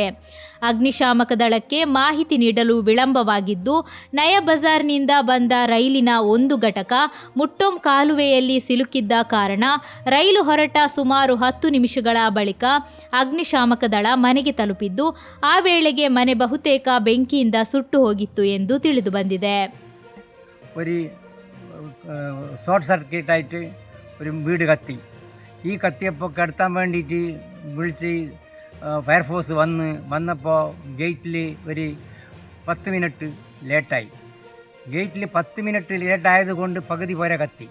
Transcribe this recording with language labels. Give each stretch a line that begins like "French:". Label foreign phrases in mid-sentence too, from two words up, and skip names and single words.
Kannada: ಅಗ್ನಿಶಾಮಕ ದಳಕ್ಕೆ ಮಾಹಿತಿ ನೀಡಲು ವಿಳಂಬವಾಗಿದ್ದು, ನಯಾ ಬಜಾರ್ನಿಂದ ಬಂದ ರೈಲಿನ ಒಂದು ಘಟಕ ಮುಟ್ಟೋಂ ಕಾಲುವೆಯಲ್ಲಿ ಸಿಲುಕಿದ್ದ ಕಾರಣ ರೈಲು ಹೊರಟ ಸುಮಾರು 10 ನಿಮಿಷಗಳ ಬಳಿಕ ಅಗ್ನಿಶಾಮಕ ದಳ ಮನೆಗೆ ತಲುಪಿದ್ದು, ಆ ವೇಳೆಗೆ ಮನೆ ಬಹುತೇಕ ಬೆಂಕಿಯಿಂದ ಸುಟ್ಟು ಹೋಗಿತ್ತು ಎಂದು ತಿಳಿದು ಬಂದಿದೆ.
Malayalam: ഷോർട്ട് സർക്യൂട്ടായിട്ട് ഒരു വീട് കത്തി. ഈ കത്തിയപ്പോൾ കെടുത്താൻ വേണ്ടിയിട്ട് വിളിച്ച് ഫയർഫോഴ്സ് വന്നപ്പോൾ ഗേറ്റിൽ ഒരു 10 മിനിറ്റ് ലേറ്റായി. ഗേറ്റിൽ 10 മിനിറ്റ് ലേറ്റായത് കൊണ്ട് പകുതി പോരെ കത്തി.